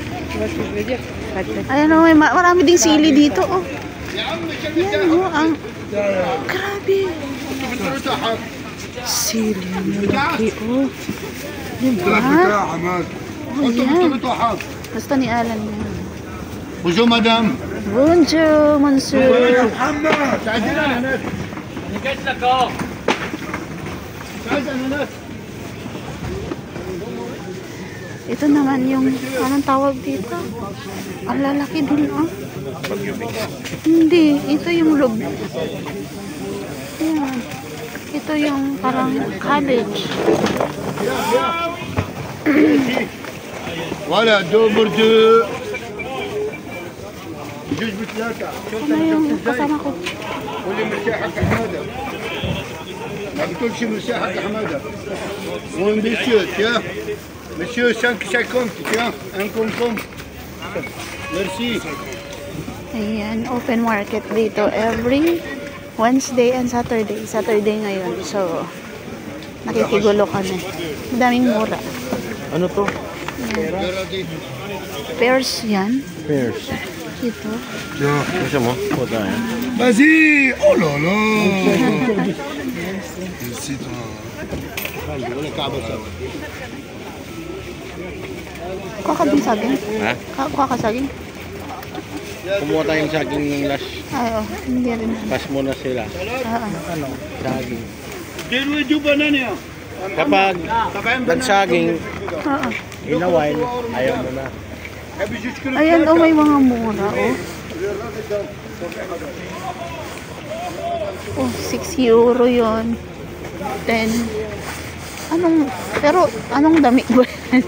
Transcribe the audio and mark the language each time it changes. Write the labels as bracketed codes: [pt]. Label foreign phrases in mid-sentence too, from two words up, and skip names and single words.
[tl] Ayan o, marami ding sili dito, oh. Yan o, ang grabe. Sili malaki, oh. Diba? Oh, yan. Basta ni Alan yan. [fr] Bonjour madame. Bonjour, monsieur. [tl] Ito naman yung, anong tawag dito? Ang lalaki din, oh. Hindi, ito yung log. Yan. Ito yung parang cabbage. [fr] Voilà, deux burgers. [ar] جوج بثلاثة. [tl] Ano yung kasama ko? [ar] قولي مرشاحك حمادة. ما بتقولش مرشاحك حمادة. [fr] وين monsieur, tiens. Monsieur 5,50, tiens. Un concombre. Merci. [tl] Ayan, [en] open market [tl] dito [en] every Wednesday and Saturday. [tl] Saturday ngayon. So, nakikigulo kami. Madaming mura. Ano to? Ayan. Pears yan. Pears. Ito. [fr] Tiens. [tl] Gusto mo? Puta yan. [fr] Vas-y. Oh là là. Merci toi. [tl] Kuha ka din saging? Ha? Kuha ka saging? Kumuha tayong saging ng last. Ay, oh. Hindi rin. Pass mo na sila. Saging. [fr] Kilo du banane. [tl] Kapag nagsaging, Oo. inaway, ayaw mo na. Ayan, oh, may mga mura, oh. Oh, 6 euro yon. 10. Pero, anong dami ba yan?